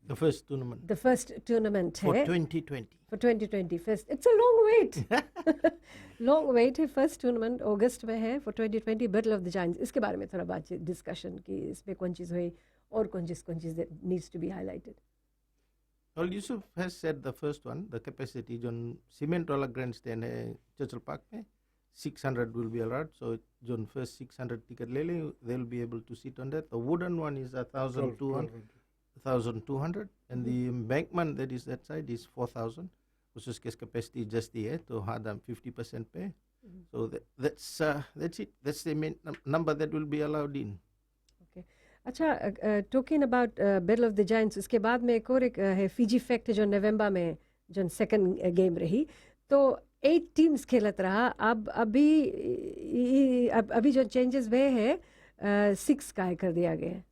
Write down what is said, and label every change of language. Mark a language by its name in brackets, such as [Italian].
[English] The first tournament the first tournament for [Hindi] है [English] 2020. for 2020 first. It's a long wait long wait है। First tournament अगस्त में है for 2020, battle of the giants. [Hindi] इसके बारे में थोड़ा बातचीत डिस्कशन की, इसमें कौन चीज़ हुई और कौन चीज़ needs to be highlighted? [English] Well, Yusuf has said the first one, the capacity on cement [Hindi] वाला grandstand है [English] Churchill Park में 600 will be allowed. So जो first 600 ticket ले ले, they'll be able to sit on that. The wooden one is 1,200, and the embankment that is that side is 4,000. [Hindi] उसके capacity just है, तो हाँ 50% पे. [English] So that's it. That's the main number that will be allowed in. [Hindi] अच्छा, talking about battle of the giants, उसके बाद में एक और है फिजी फैक्ट जो नवंबर में जो सेकंड गेम रही, तो 8 टीम्स खेलत रहा। अब अभी जो चेंजेस हुए हैं 6 का कर दिया गया है।